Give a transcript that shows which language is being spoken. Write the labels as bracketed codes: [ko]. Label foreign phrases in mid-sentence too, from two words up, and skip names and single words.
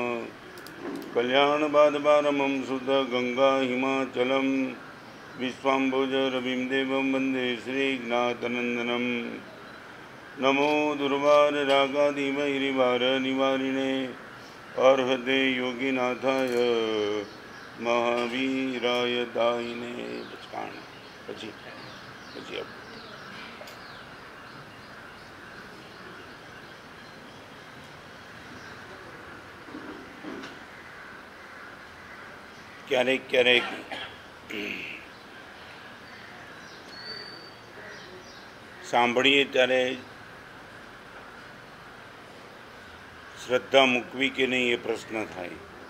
[sa] कल्याणपादपारमं शुद्ध गंगा हिमाचलम विश्वाम्भुज रविं देवं वन्दे श्रीज्ञातनन्दनं। नमो दुर्वाररागादिवैरिवारनिवारिणे अर्हते योगीनाथाय महावीराय दायिने। [gu] પછી ક્યારેક ક્યારેક સાંભળીએ ત્યારે શ્રદ્ધા મૂકવી કે નહીં એ પ્રશ્ન થાય.